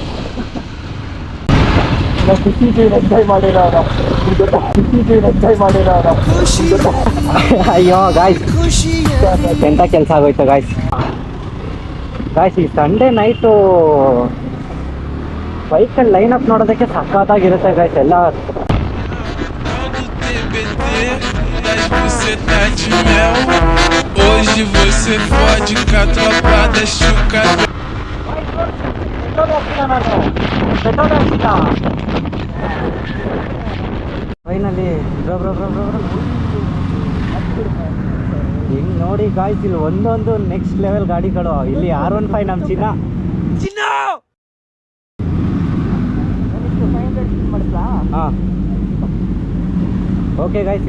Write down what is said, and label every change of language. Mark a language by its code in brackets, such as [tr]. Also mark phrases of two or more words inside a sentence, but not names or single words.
[kn] ಅಯ್ಯೋ ಗಾಯ್ಸ್, ಎಂಥ ಕೆಲಸ ಆಗೋಯ್ತು ಗಾಯ್ಸ್. ಈ [en] Sunday night [kn] ಬೈಕಲ್ಲಿ [en] line up [kn] ನೋಡೋದಕ್ಕೆ ಸಖತ್ತಾಗಿರುತ್ತೆ ಗಾಯ್ಸ್. ಎಲ್ಲ [pt] Hoje você fode com a tropa da chuca. [kn] ಫೈನಲಿ ಹಿಂಗೆ ನೋಡಿ ಗಾಯ್ಸ್, ಇಲ್ಲಿ ಒಂದೊಂದು [en] next level [kn] ಗಾಡಿಗಳು. ಇಲ್ಲಿ R15 ನಮ್ಮ ಚಿನ್ನ. ಹಾಂ, [en] okay guys.